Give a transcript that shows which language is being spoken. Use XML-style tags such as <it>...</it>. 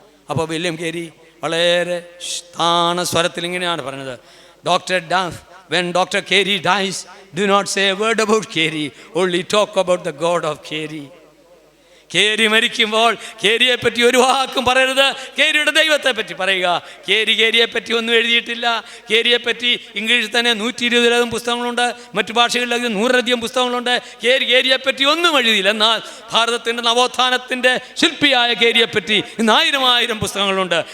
<ml>അപ്പോൾ വില്യം കേരി വളരെ താണ സ്വരത്തിൽ ഇങ്ങനെയാണ് പറഞ്ഞത്, doctor duff,</ml> <en>when Dr. Carey dies, do not say a word about Carey, only talk about the God of Carey.</en> <ml>കേരി മരിക്കുമ്പോൾ കേരിയെ പറ്റി ഒരു വാക്കും പറയരുത്, കേരിയുടെ ദൈവത്തെ പറ്റി പറയുക. കേരിയെ പറ്റി ഒന്നും എഴുതിയിട്ടില്ല. കേരിയെ പറ്റി ഇംഗ്ലീഷിൽ തന്നെ 120-ലധികം പുസ്തകങ്ങളുണ്ട്, മറ്റു ഭാഷകളിലധികം 100-ലധികം പുസ്തകങ്ങളുണ്ട്. കേരിയെ പറ്റി ഒന്നും എഴുതിയില്ല. എന്നാൽ ഭാരതത്തിൻ്റെ നവോത്ഥാനത്തിൻ്റെ ശില്പിയായ കേരിയെ പറ്റി ഇന്ന് 1000 പുസ്തകങ്ങളുണ്ട്.</ml>